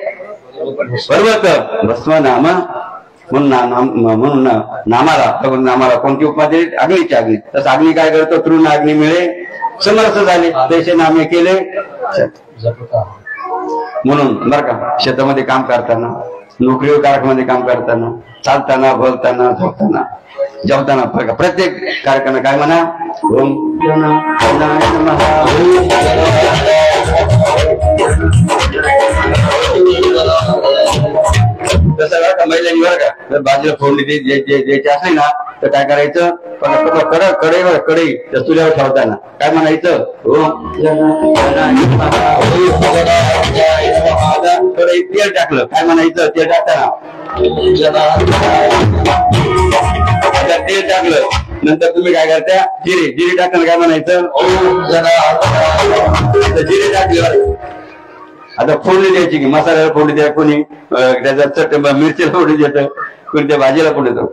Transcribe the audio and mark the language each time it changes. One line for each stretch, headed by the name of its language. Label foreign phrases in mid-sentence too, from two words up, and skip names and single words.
Marathi: पर्वत भस्म नाम म्हणून नामाला कोणती उपमा दिली अग्नीची अग्नी तसं अग्नी काय करतो तृण अग्नी मिळे समर्थ झाले तसे नामे केले म्हणून बरं का शेतामध्ये काम करताना नोकरी कारखान्यामध्ये काम करताना चालताना बोलताना झोपताना जेवताना बघा प्रत्येक कारखाना काय म्हणा
Sanskrit: ओम जनार्दनाय नमः
Marathi: तसं बरं का महिलांनी बरं का जर बाजूला फोडणी द्यायची असली ना तर काय करायचं कढई त्या चुल्यावर ठेवताना काय म्हणायचं
Sanskrit: ओम जनार्दनाय नमः
Marathi: कढईत तेल टाकलं काय म्हणायचं तेल टाकताना नंतर तुम्ही काय करता जिरे टाकताना काय म्हणायचं ओम जिरे टाकल्यावर आता फोडणी द्यायची की मसाल्याला फोडणी द्या, कोणी त्याच्यात मिरचीला फोडणी देतं, कोणी त्या भाजीला फोडणी देतो.